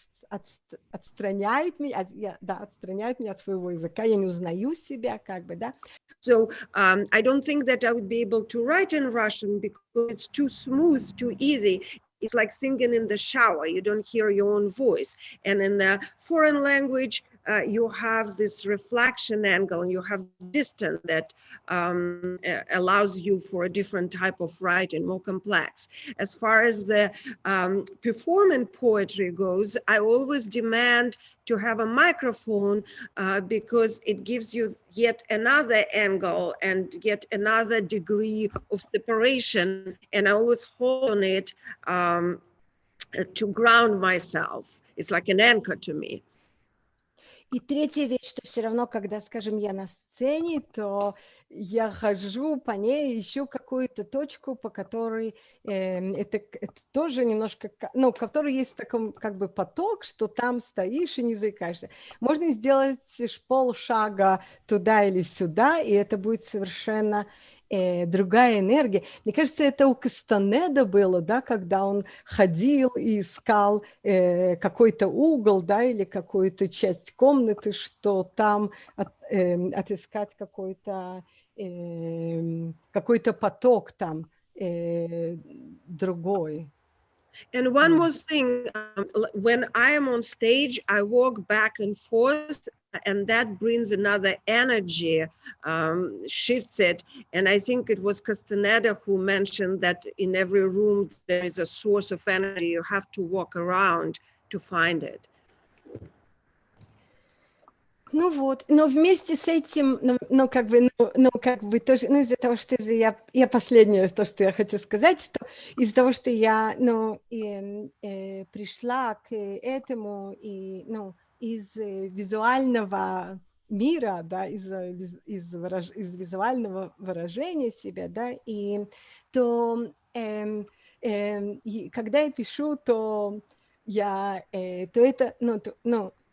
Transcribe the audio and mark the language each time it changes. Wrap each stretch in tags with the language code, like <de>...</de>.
<ru>отстраняет меня, отстраняет меня от своего языка, я не узнаю себя, как бы, да.</ru> <en>So I don't think that I would be able to write in Russian because it's too smooth, too easy. It's like singing in the shower. You don't hear your own voice. And in the foreign language, you have this reflection angle and you have distance that allows you for a different type of writing, more complex. As far as the performing poetry goes, I always demand to have a microphone because it gives you yet another angle and yet another degree of separation. And I always hold on it to ground myself. It's like an anchor to me.</en> <ru>И третья вещь, что все равно, когда, скажем, я на сцене, то я хожу по ней, ищу какую-то точку, по которой это тоже немножко, ну, который есть такой как бы поток, что там стоишь и не заикаешься. Можно сделать полшага туда или сюда, и это будет совершенно другая энергия. Мне кажется, это у Кастанеда было, да, когда он ходил и искал какой-то угол, да, или какую-то часть комнаты, что там отыскать какой-то поток там другой.</ru> <en>And one more thing, when I am on stage, I walk back and forth, and that brings another energy, shifts it. And I think it was Castaneda who mentioned that in every room there is a source of energy. You have to walk around to find it.</en> <ru>Ну вот, но вместе с этим, как бы тоже, ну, из-за того, что я последнее, то, что я хочу сказать, что из-за того, что я, пришла к этому, и, из визуального мира, да, из визуального выражения себя, да, и то, когда я пишу, то я, то это,</ru>